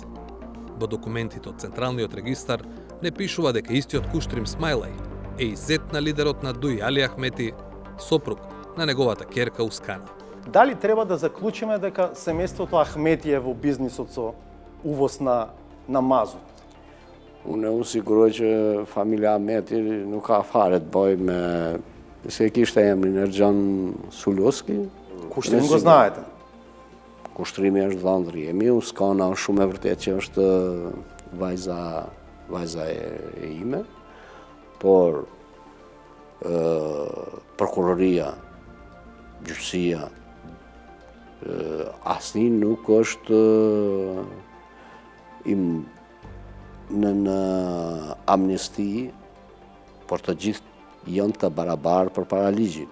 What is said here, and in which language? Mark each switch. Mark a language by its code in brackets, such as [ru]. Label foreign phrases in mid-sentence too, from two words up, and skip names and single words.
[mk] Во документите од Централниот регистар не пишува дека истиот Куштрим Смајлај е и зет на лидерот на Дуј Али Ахмети, сопруг на неговата ќерка Ускана. Дали треба да заклучиме дека семејството Ахмети е во бизнисот со увоз на мазут? [sq] Unë u siguroj që familja Ahmeti nuk ka fare të bëj me... Se kishte emrin Erxhan Suljoski. [mk] Куштrim го знаете. [sq] Kushtrimi është dhëndri jemi, Uskana është shumë e vërtet që është vajza e ime, por prokuroria, gjyqësia, asnjë nuk është në amnesti, por të gjithë janë të barabarë përpara ligjit.